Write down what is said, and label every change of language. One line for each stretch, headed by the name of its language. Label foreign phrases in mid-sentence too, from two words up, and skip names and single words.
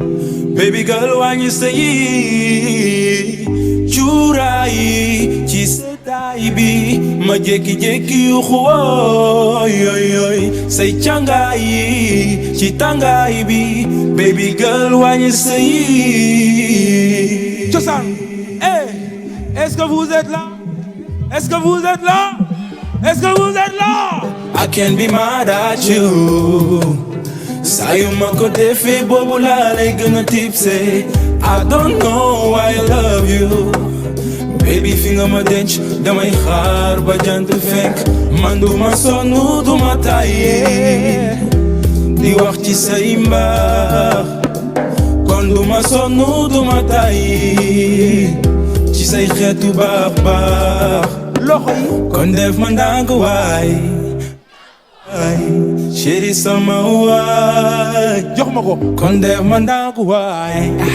English: Baby girl
Wolof: wàññi sa yi. Cuuraay ci taay bi ma jékki-jékki yu xooy say càngaay yi ci tàngaay bi
English: baby girl
Wolof: wàññi say cosaan.
French: Est-ce que vous êtes là? Est-ce que vous êtes là? Est-ce que vous êtes là?
English: I can't be mad at you.
Wolof: Saa yu ma ko defee boobu laa lay gën a tipsé.
English: I don't know why I love you.
Wolof: Baby fi nga ma denc damay xaar ba jant fenk man du ma sonn du ma tàyyi di wax ci say mbaax kon du ma sonn du ma tàyyi ci say xeetu baax baax loxo yi kon def ma ndànk waay chéri sama waay jox ma ko kon def ma ndànk waay